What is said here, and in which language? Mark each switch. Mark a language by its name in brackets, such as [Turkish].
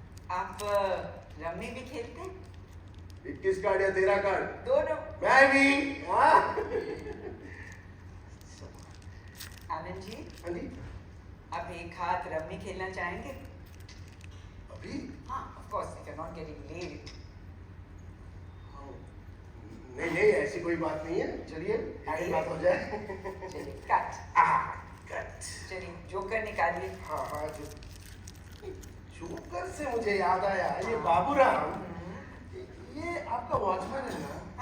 [Hindi] आप रम्मी भी खेलते हैं? 21 कार्ड या 13 कार्ड? दोनों। मैं भी। हाँ। आनंद जी, हाँ जी। आप एक हाथ रम्मी खेलना चाहेंगे? अभी? [English] हाँ, of course, if you're not getting late. [Hindi] नहीं नहीं, ऐसी कोई बात नहीं है, चलिए आगे बात हो जाए। चलिए, कट। कट। चलिए, जोकर निकालिए। हाँ हाँ, जोकर से मुझे याद आया, ये बाबूराम, ये आपका वॉचमैन है ना?